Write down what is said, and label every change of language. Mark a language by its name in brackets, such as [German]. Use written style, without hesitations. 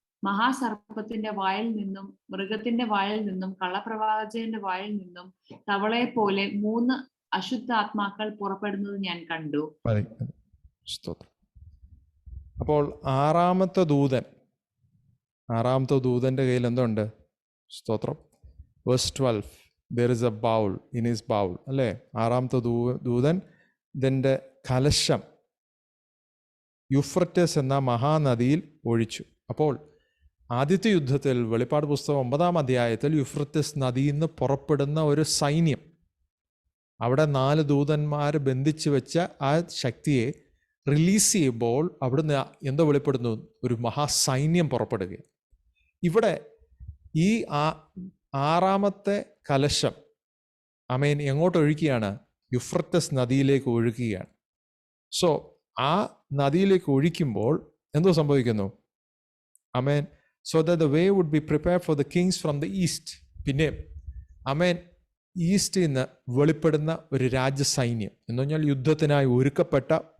[Malayalam] മഹാസർപ്പത്തിന്റെ വായിൽ നിന്നും മൃഗത്തിന്റെ വായിൽ നിന്നും കള്ളപ്രവാചകന്റെ വായിൽ നിന്നും തവളയെ പോലെ 3 അശുദ്ധാത്മാക്കൾ പുറപ്പെടുന്നത് ഞാൻ കണ്ടു. അപ്പോൾ 6-ാമത്തെ ദൂതന്റെ കയ്യിൽ എന്തുണ്ട്? സ്തോത്രം. [English] Verse 12, there is a bowl in his bowl, അല്ലേ? [Malayalam] 6-ാമത്തെ ദൂതൻ ഇതിൻ്റെ കലശം യൂഫ്രട്ടീസ് എന്ന മഹാനദിയിൽ ഒഴിച്ചു. അപ്പോൾ ആദ്യത്തെ യുദ്ധത്തിൽ വെളിപ്പാട് പുസ്തകം 9-ാം അധ്യായത്തിൽ യുഫ്രട്ടീസ് നദിയിൽ നിന്ന് പുറപ്പെടുന്ന ഒരു സൈന്യം, അവിടെ 4 ദൂതന്മാർ ബന്ധിച്ചു വെച്ച ആ ശക്തിയെ റിലീസ് ചെയ്യുമ്പോൾ അവിടുന്ന് എന്തോ വെളിപ്പെടുന്നു? ഒരു മഹാസൈന്യം പുറപ്പെടുകയാണ്. ഇവിടെ ഈ 6-ാമത്തെ കലശം എങ്ങോട്ട് ഒഴുകിയാണ്? യുഫ്രട്ടീസ് നദിയിലേക്ക് ഒഴുകുകയാണ്. ആ നദിയിലേക്ക് ഒഴിക്കുമ്പോൾ എന്തോ സംഭവിക്കുന്നു? [English] so that the way would be prepared for the kings from the east. [Malayalam] പിന്നെ ഈസ്റ്റിൽ നിന്ന് വെളിപ്പെടുന്ന ഒരു രാജ്യസൈന്യം എന്ന് പറഞ്ഞാൽ യുദ്ധത്തിനായി ഒരുക്കപ്പെട്ട